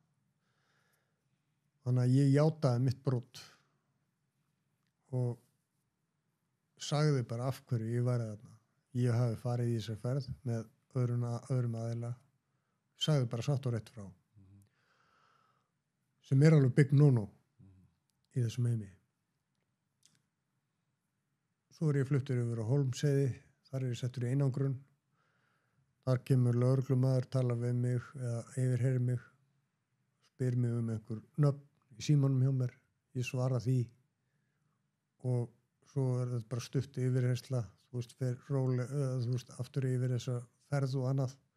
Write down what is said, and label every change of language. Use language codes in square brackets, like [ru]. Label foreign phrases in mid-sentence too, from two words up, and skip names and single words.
[is] Þannig að ég játaði mitt brot og sagði bara af hverju ég væri þarna. Ég hafi farið í þessari ferð með öðrum aðila. Sagði bara satt og rétt frá. Sem alveg [en] big no-no [is] í þessum heimi. Svo ég fluttur yfir á Hólmsheiði. þar er ég settur í einangrun, þar kemur lögreglumaður, talar við mig eða yfirheyrir mig, spyr mig einhver nöfn í símanum hjá mér, ég svara því og svo þetta bara stutt yfirheyrsla, fer rólega, aftur yfir þessa ferð og annað.